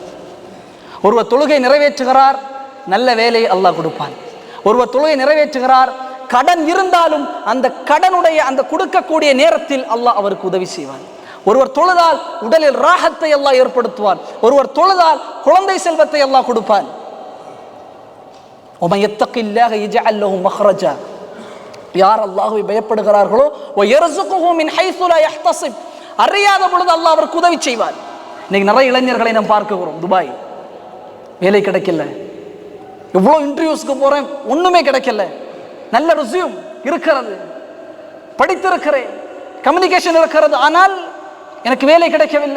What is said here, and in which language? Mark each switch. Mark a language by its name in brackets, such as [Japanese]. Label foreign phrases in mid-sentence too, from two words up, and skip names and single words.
[Tamil] ஒருவர் தொழுகை நிறைவேற்றுகிறார், நல்ல வேலையை அல்லாஹ் கொடுப்பான். ஒருவர் தொழுகை நிறைவேற்றுகிறார், கடன் இருந்தாலும் அந்த கடனுடைய அந்த கொடுக்கக்கூடிய நேரத்தில் அல்லாஹ் அவருக்கு உதவி செய்வான். ஒருவர் தொழுதால் உடலில் ராகத்தை அல்லாஹ் ஏற்படுத்துவான். ஒருவர் தொழுதால் குழந்தை செல்வத்தை அல்லாஹ் கொடுப்பான். [Arabic] وَمَن يَتَّقِ اللَّهَ يَجْعَل لَّهُ مَخْرَجًا, [Tamil] யார் அல்லாஹ்வை பயப்படுகிறார்களோ [Arabic] وَيَرْزُقْهُ مِنْ حَيْثُ لَا يَحْتَسِبْ, [Tamil] அறியாத பொழுது அல்லாஹ் அவருக்கு உதவி செய்வார். இன்னைக்கு நிறைய இளைஞர்களை நாம் பார்க்கிறோம், துபாய் வேலை கிடைக்கல, எவ்வளோ இன்டர்வியூஸ்க்கு போறேன், ஒண்ணுமே கிடைக்கல. நல்ல ரெஸ்யூம் இருக்கிறது, படித்திருக்கிறேன், கம்யூனிகேஷன் இருக்கிறது, ஆனால் எனக்கு வேலை கிடைக்கவில்லை.